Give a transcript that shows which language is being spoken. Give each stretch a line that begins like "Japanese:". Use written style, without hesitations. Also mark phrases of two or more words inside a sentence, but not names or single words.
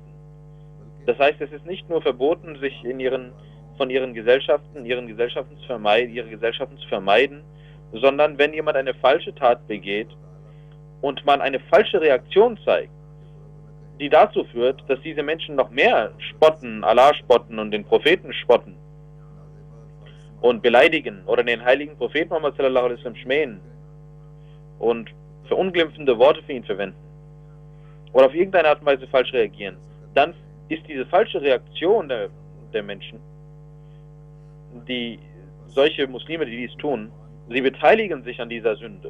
German: Das heißt, es ist nicht nur verboten, sich von ihren Gesellschaften zu vermeiden, sondern wenn jemand eine falsche Tat begeht und man eine falsche Reaktion zeigt, die dazu führt, dass diese Menschen noch mehr spotten, Allah spotten und den Propheten spotten und beleidigen oder den heiligen Propheten Muhammad
Arabic: صلى الله عليه وسلم
German: schmähen und verunglimpfende Worte für ihn verwenden oder auf irgendeine Art und Weise falsch reagieren, dann ist diese falsche Reaktion der Menschen, solche Muslime, die dies tun, sie beteiligen sich an dieser Sünde.